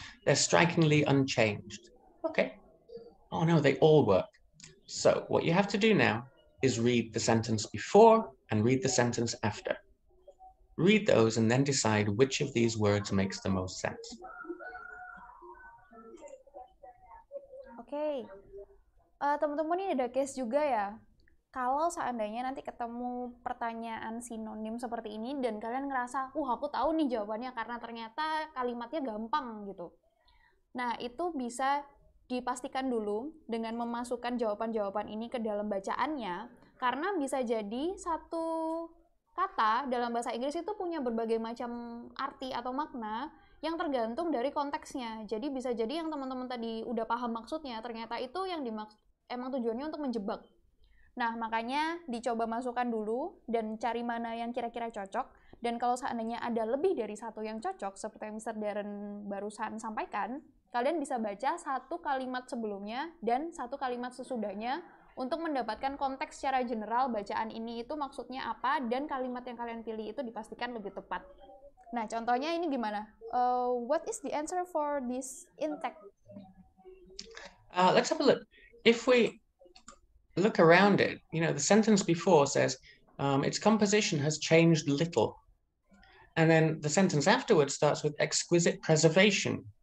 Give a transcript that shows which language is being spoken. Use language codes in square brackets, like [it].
[en] They're strikingly unchanged. Okay. Oh no, they all work. So what you have to do now is read the sentence before and read the sentence after. Read those and then decide which of these words makes the most sense. [id] Oke. Teman-teman, ini ada case juga ya. Kalau seandainya nanti ketemu pertanyaan sinonim seperti ini dan kalian ngerasa, aku tahu nih jawabannya karena ternyata kalimatnya gampang gitu. Nah, itu bisa dipastikan dulu dengan memasukkan jawaban-jawaban ini ke dalam bacaannya, karena bisa jadi satu kata dalam bahasa Inggris itu punya berbagai macam arti atau makna yang tergantung dari konteksnya. Jadi bisa jadi yang teman-teman tadi udah paham maksudnya, ternyata itu yang emang tujuannya untuk menjebak. Nah, makanya dicoba masukkan dulu dan cari mana yang kira-kira cocok. Dan kalau seandainya ada lebih dari satu yang cocok, seperti yang Mr. Darren barusan sampaikan, kalian bisa baca satu kalimat sebelumnya dan satu kalimat sesudahnya untuk mendapatkan konteks secara general bacaan ini itu maksudnya apa dan kalimat yang kalian pilih itu dipastikan lebih tepat. Nah, contohnya ini gimana? [en] What is the answer for this intake? Let's have a look. If we look around it, the sentence before says, its composition has changed little. And then the sentence afterwards starts with exquisite preservation.